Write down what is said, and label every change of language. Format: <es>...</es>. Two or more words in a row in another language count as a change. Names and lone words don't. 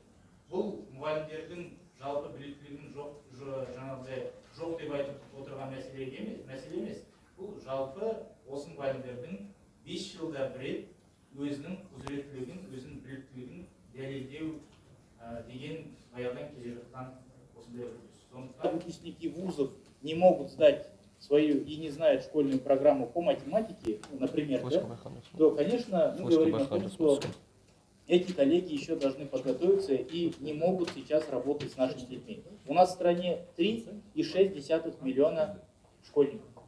<kk>Бұл мұғалімдердің жалпы біліктілігінің жоқ деп айтып отырған мәселе емес. Бұл жалпы осы мұғалімдердің 5 жылда бір рет өзінің құзыреттілігін, өзінің біліктілігін дәлелдеу деген баяғыдан келе жатқан осындай үрдіс.</kk> <ru>Выпускники вузов не могут сдать свою и не знают школьную программу по математике, например, то, конечно, мы говорим о том, что эти коллеги еще должны подготовиться и не могут сейчас работать с нашими детьми. У нас в стране 3,6 миллиона школьников.</ru>